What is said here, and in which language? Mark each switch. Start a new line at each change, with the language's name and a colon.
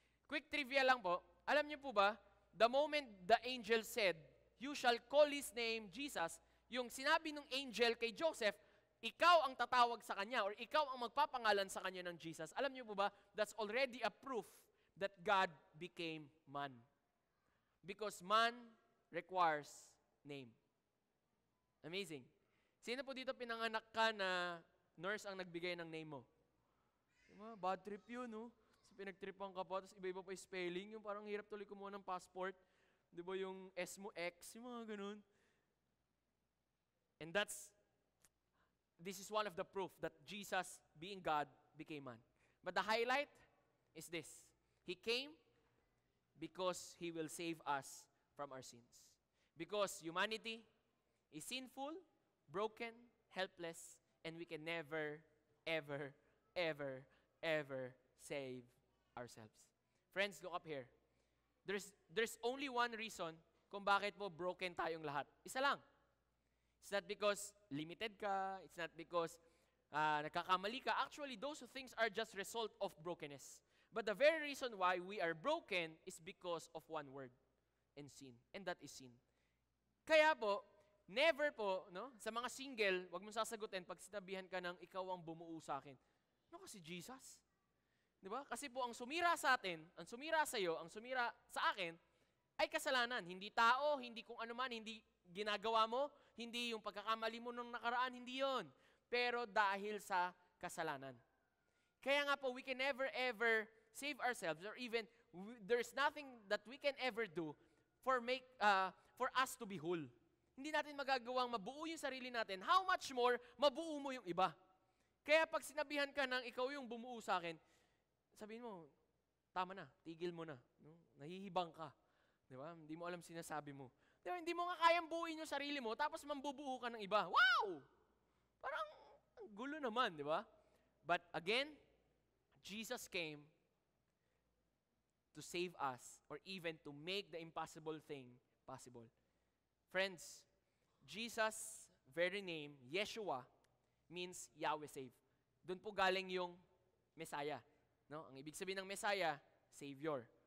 Filipino: Quick trivia lang po, alam niyo po ba,
English: the moment the angel said, you shall call his name Jesus,
Filipino: yung sinabi ng angel kay Joseph, ikaw ang tatawag sa kanya or ikaw ang magpapangalan sa kanya ng Jesus. Alam niyo po ba,
English: that's already a proof that God became man. Because man requires name.
Filipino: Amazing. Sino po dito pinanganak ka na nurse ang nagbigay ng name mo? Bad trip yun, no? So, pinagtripan ka pa, tapos iba-iba pa yung spelling, yung parang hirap tuloy kumuha ng passport. Di ba yung S mo X, yung mga ganun.
English: And this is one of the proof that Jesus, being God, became man. But the highlight is this. He came because He will save us from our sins. Because humanity is sinful, broken, helpless, and we can never, ever, ever, ever save ourselves. Friends, look up here. There's only one reason
Filipino: kung bakit po broken tayong lahat. Isa lang.
English: It's not because limited ka. It's not because nagkakamali ka. Actually, those things are just result of brokenness. But the very reason why we are broken is because of one word and sin. And that is sin.
Filipino: Kaya po, never po, no, sa mga single, wag mong sasagutin pag sinabihan ka ng ikaw ang bumuo sa akin. Ano kasi Jesus? Di ba? Kasi po ang sumira sa atin, ang sumira sa iyo, ang sumira sa akin, ay kasalanan. Hindi tao, hindi kung ano man, hindi ginagawa mo, hindi yung pagkakamali mo nung nakaraan, hindi yon. Pero dahil sa kasalanan. Kaya nga po,
English: we can never ever save ourselves or even there's nothing that we can ever do for us to be whole.
Filipino: Hindi natin magagawang mabuo yung sarili natin.
English: How much more,
Filipino: mabuo mo yung iba. Kaya pag sinabihan ka ng ikaw yung bumuo sa akin, sabihin mo, tama na, tigil mo na. No? Nahihibang ka. Di ba? Hindi mo alam sinasabi mo. Di ba? Hindi mo nga kayang buuin yung sarili mo, tapos mambubuo ka ng iba. Wow! Parang ang gulo naman, di ba?
English: But again, Jesus came to save us or even to make the impossible thing possible. Friends, Jesus' very name, Yeshua, means Yahweh save.
Filipino: Doon po galing yung Messiah. No? Ang ibig sabihin ng Messiah, Savior.